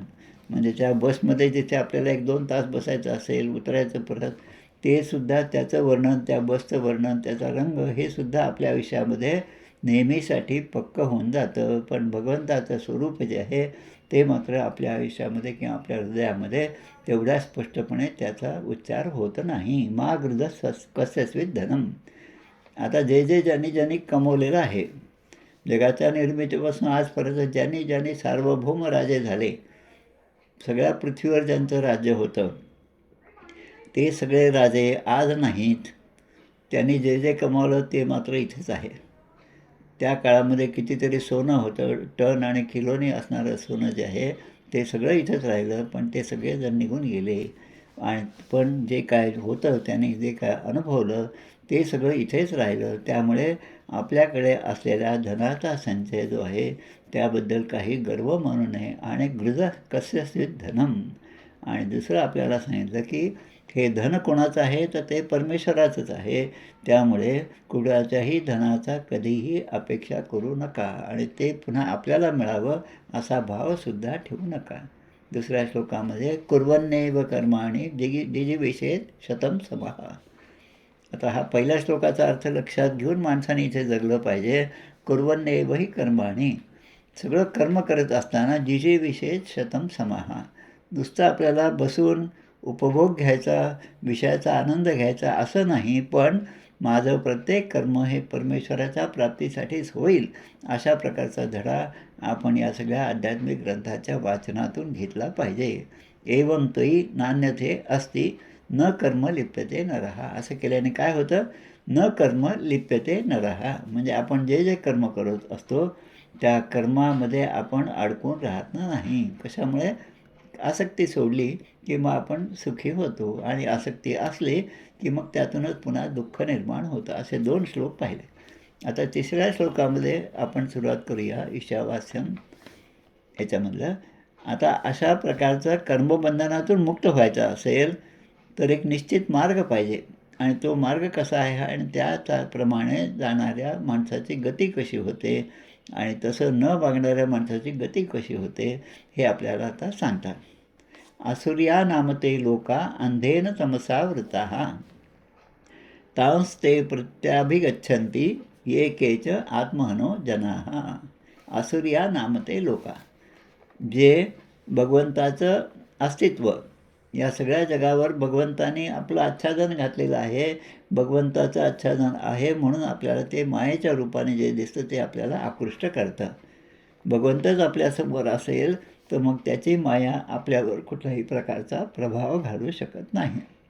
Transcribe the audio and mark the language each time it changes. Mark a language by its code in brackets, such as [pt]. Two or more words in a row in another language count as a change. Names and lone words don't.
[mr] म्हणजे त्या बसमध्ये जिथे आपल्याला 1-2 तास बसायचं असेल, उतरायचं परत, ते सुद्धा त्याचं वर्णन, त्या बसचं वर्णन, त्याचा रंग हे सुद्धा आपल्या आयुष्यामध्ये नेहमीसाठी पक्कं होऊन जातं. पण भगवंताचं स्वरूप जे आहे ते मात्र आपल्या आयुष्यामध्ये किंवा आपल्या हृदयामध्ये तेवढ्या स्पष्टपणे त्याचा उच्चार होत नाही. [sa] मा गृध कस्यचित् धनम. [mr] आता जे जे ज्यांनी कमवलेलं आहे, जगाच्या निर्मितीपासून आजपर्यंत ज्यांनी सार्वभौम राजे झाले, सगळ्या पृथ्वीवर ज्यांचं राज्य होतं, ते सगळे राजे आज नाहीत. त्यांनी जे जे कमावलं ते मात्र इथेच आहे. त्या काळामध्ये कितीतरी सोनं होतं, टन आणि किलोनी असणारं सोनं जे आहे ते सगळं इथंच राहिलं, पण ते सगळेजण निघून गेले. आणि पण जे काय होतं त्यांनी जे काय अनुभवलं ते सगळं इथेच राहिलं. त्यामुळे आपल्याकडे असलेल्या धनाचा संचय जो आहे त्याबद्दल काही गर्व मानू नये. [sa] आणि गृध कस्यचित् धनम. [mr] आणि दुसरं आपल्याला सांगितलं की हे धन कोणाचं आहे, तर ते परमेश्वराचंच आहे. त्यामुळे कुणाच्याही धनाचा कधीही अपेक्षा करू नका आणि ते पुन्हा आपल्याला मिळावं असा भावसुद्धा ठेवू नका. दुसऱ्या श्लोकामध्ये [sa] कुर्वन्नेव कर्माणि जिजीविषेत शतं समः. [mr] आता हा पहिल्या श्लोकाचा अर्थ लक्षात घेऊन माणसाने इथे जगलं पाहिजे. [sa] कुर्वन्नेव हि कर्माणि. [mr] सगळं कर्म करत असताना [sa] जिजीविषेत शतं समः. [mr] नुसतं आपल्याला बसून उपभोग घ्यायचा, विषयाचा आनंद घ्यायचा असं नाही, पण माझं प्रत्येक कर्म हे परमेश्वराच्या प्राप्तीसाठीच होईल अशा प्रकारचा धडा आपण या सगळ्या आध्यात्मिक ग्रंथाच्या वाचनातून घेतला पाहिजे. [sa] एवं तोही नान्यथे अस्ति न कर्म लिप्यते नरः. [mr] असं केल्याने काय होतं? [sa] न कर्म लिप्यते नरः. [mr] म्हणजे आपण जे जे कर्म करत असतो त्या कर्मामध्ये आपण अडकून राहत नाही. कशामुळे? आसक्ती सोडली की मग आपण सुखी होतो आणि आसक्ती असली की मग त्यातूनच पुन्हा दुःख निर्माण होतं. असे 2 श्लोक पाहिले. आता तिसऱ्या श्लोकामध्ये आपण सुरुवात करूया ईशावास्यम याच्यामधलं. आता अशा प्रकारचं कर्मबंधनातून मुक्त व्हायचं असेल तर एक निश्चित मार्ग पाहिजे. आणि तो मार्ग कसा आहे आणि त्याप्रमाणे जाणाऱ्या माणसाची गती कशी होते आणि तसं न वागणाऱ्या माणसाची गती कशी होते हे आपल्याला आता सांगतात. [sa] असुर्या नामते लोका अंधेन तमसा वृताः तांस्ते प्रत्याभिगच्छन्ति ये केच आत्महनो जनाः. असुर्या नामते लोका. [mr] जे भगवंताचं अस्तित्व, या सगळ्या जगावर भगवंताने आपलं आच्छादन घातलेलं आहे. भगवंताचं आच्छादन आहे म्हणून आपल्याला ते मायेच्या रूपाने जे दिसतं ते आपल्याला आकृष्ट करतं. भगवंतच आपल्यासमोर असेल तर मग त्याची माया आपल्यावर कुठल्याही प्रकारचा प्रभाव घालू शकत नाही.